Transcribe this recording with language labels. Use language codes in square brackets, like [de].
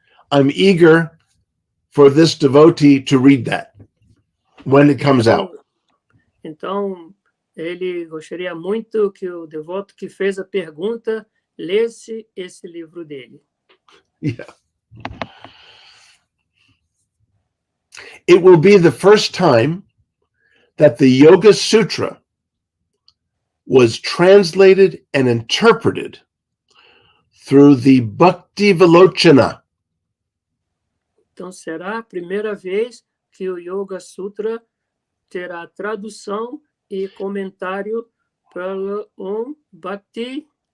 [en] I'm eager for this devotee to read that when it comes out. [pt] Então, ele gostaria muito que o devoto que fez a pergunta lesse esse livro dele. [en] Yeah. It will be the first time that the Yoga Sutra was translated and interpreted through the Bhakti Vilochana. [pt] Então, será a primeira vez que o Yoga Sutra terá tradução e comentário pelo Bhakti